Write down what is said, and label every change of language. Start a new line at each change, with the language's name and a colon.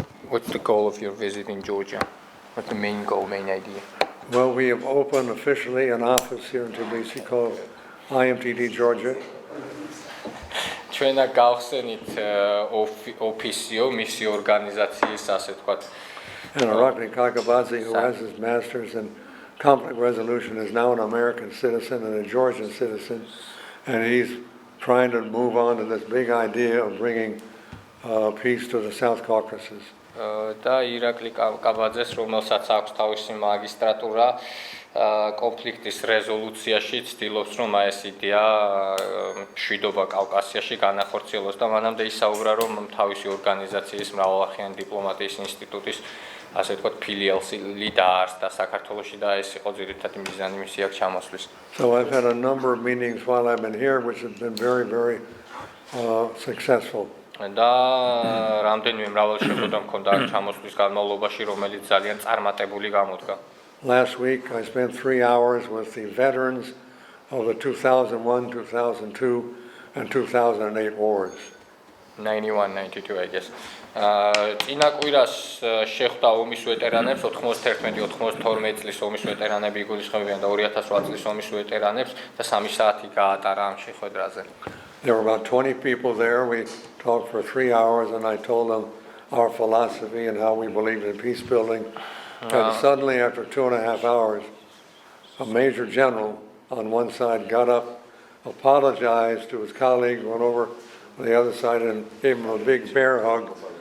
English: What's the goal of your visit in Georgia? What's the main goal, main idea? Well, we have opened officially an office here in Tbilisi called IMTD Georgia.
Georgian: ჩვენ გავხსენით ოფისიო მისი ორგანიზაციის ასე ვთქვათ.
English: And Arakni Kakabadze, who has his master's in conflict resolution, is now an American citizen and a Georgian citizen, and he's trying to move on to this big idea of bringing peace to the South Caucasus.
Georgian: და ირაკლი კაბაძეს, რომელსაც აქვს თავისი მაგისტრატურა კონფლიქტის რეზოლუციაში, ცდილობს, რომ ეს იდეა მშვიდობა კავკასიაში განახორციელოს და მანამდე ისაუბრა, რომ თავისი ორგანიზაციის მრავალახიანი დიპლომატიის ინსტიტუტის ასე ვთქვათ ფილიალი დაარსდა საქართველოში და ეს იყო ძირითადი მიზანი მისი აქ ჩამოსვლის.
English: So I've had a number of meetings while I've been here, which have been very, very successful.
Georgian: და რამდენიმე მრავალი შეხვედრა მქონდა აქ ჩამოსვლის განმავლობაში, რომელიც ძალიან წარმატებული გამოდგა.
English: Last week I spent 3 hours with the veterans of the 2001, 2002 and 2008 wars. 91, 92, I guess.
Georgian: წინა კვირას შეხვდა ომის ვეტერანებს, 91-92 წლის ომის ვეტერანები იგულისხმებიან და 2008 წლის ომის ვეტერანებს და 3 საათი გაატარა ამ შეხვედრაზე.
English: There were about 20 people there. We talked for 3 hours and I told them our philosophy and how we believe in peace building. And suddenly after 2.5 hours, a major general on one side got up, apologized to his colleague, went over to the other side and gave him a big bear hug.